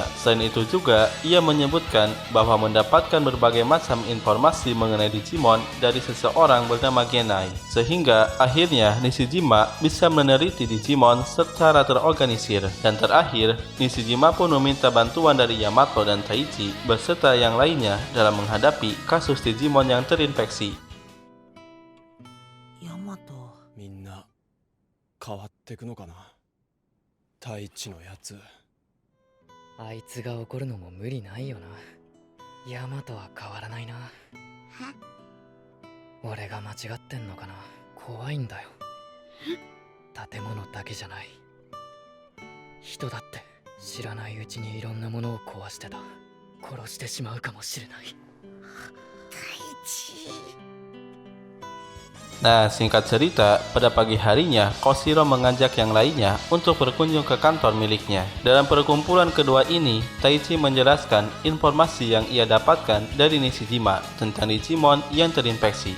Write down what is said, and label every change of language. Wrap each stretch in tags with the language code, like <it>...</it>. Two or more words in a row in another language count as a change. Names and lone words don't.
<id>Selain itu juga, ia menyebutkan bahwa mendapatkan berbagai macam informasi mengenai Digimon dari seseorang bernama Genai, sehingga akhirnya Nishijima bisa meneliti Digimon secara terorganisir. Dan terakhir, Nishijima pun meminta bantuan dari Yamato dan Taichi beserta yang lainnya dalam menghadapi kasus Digimon yang terinfeksi.</id> <ja>Yamato, みんな変わってくのかな。太一のやつ。あいつが怒るのも無理ないよな。ヤマトは変わらないな。俺が間違ってんのかな。怖いんだよ。建物だけじゃない。人だって知らないうちにいろんなものを壊してた。殺してしまうかもしれない。</ja> <id>Nah, singkat cerita, pada pagi harinya, Koshiro mengajak yang lainnya untuk berkunjung ke kantor miliknya. Dalam perkumpulan kedua ini, Taichi menjelaskan informasi yang ia dapatkan dari Nishijima tentang Digimon yang terinfeksi.</id>